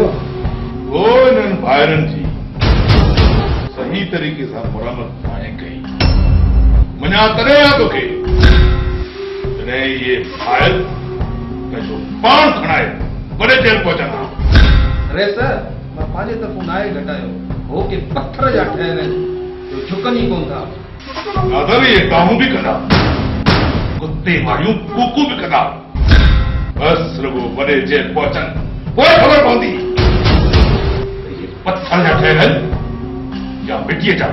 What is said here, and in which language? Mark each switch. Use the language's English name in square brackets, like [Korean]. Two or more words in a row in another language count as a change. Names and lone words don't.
[Sindhi] वो इन्हनि ॿाहिरनि जी सही तरीक़े सां मुरमत हाणे कई। मञा तॾहिं आहे तोखे जॾहिं इहे फ़ाइल पंहिंजो पाण खणाए वॾे जेल पहुचंदा। रहे सर मां पंहिंजे तरफ़ूं नाहे घटायो, हो के पत्थर जा ठहियल आहिनि जो झुकनि ई कोन था। नादर इहे कामूं बि कंदा, कुते वारियूं कूकू बि कंदा। बस रुगो वॾे जेल पहुचनि पोइ ख़बर पवंदी इहे पत्थर जा ठहियल आहिनि या मिटीअ जा।